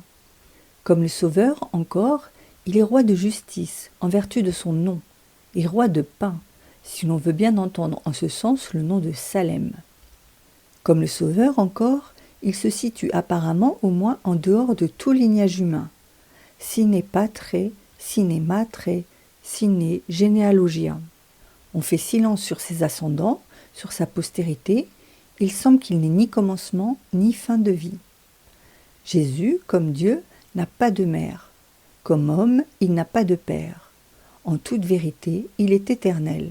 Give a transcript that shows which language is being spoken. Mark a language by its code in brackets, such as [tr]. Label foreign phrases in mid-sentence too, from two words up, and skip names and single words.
[fr] Comme le Sauveur encore, il est roi de justice, en vertu de son nom, et roi de pain, si l'on veut bien entendre en ce sens le nom de Salem. Comme le Sauveur encore, il se situe apparemment au moins en dehors de tout lignage humain. [la] Sine patre, sine matre, sine genealogia. [fr] On fait silence sur ses ascendants, sur sa postérité. Il semble qu'il n'ait ni commencement ni fin de vie. Jésus, comme Dieu, n'a pas de mère. Comme homme, il n'a pas de père. En toute vérité, il est éternel.